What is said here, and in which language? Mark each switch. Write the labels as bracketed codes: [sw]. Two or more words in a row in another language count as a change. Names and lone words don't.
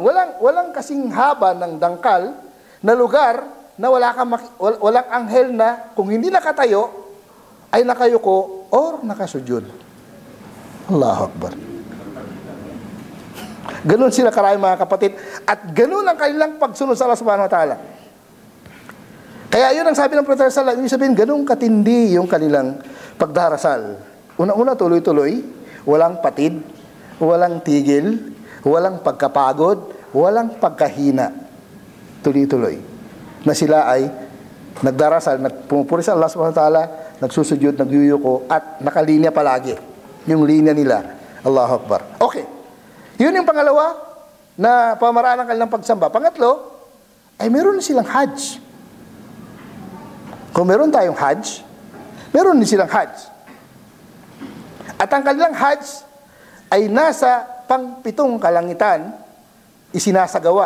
[tl] Walang kasing haba ng dangkal na lugar na walang anghel na kung hindi nakatayo ay nakayuko or nakasujud. [ar] الله أكبر. [tl] Ganun sila karami, mga kapatid, at ganun ang kanilang pagsunod sa Allah [ar] سبحانه وتعالى. [tl] Kaya yun ang sabi ng Propeta [ar] صلى الله عليه وسلم, [tl] ibig sabihin ganun katindi yung kanilang pagdarasal. Una-una, tuloy-tuloy, walang patid, walang tigil, walang pagkapagod, walang pagkahina. Tuloy-tuloy. Na sila ay nagdarasal, pumupuri sa Allah [ar] سبحانه وتعالى, [tl] nagsusujud, nagyuyuko, at nakalinya palagi. Yung linya nila. [ar] الله أكبر. [tl] Okay. Yun yung pangalawa na pamaraan ng kanilang pagsamba. Pangatlo, ay meron silang hajj. Kung meron tayong hajj, meron din silang hajj. At ang kanilang hajj ay nasa pang-7 kalangitan isinasagawa.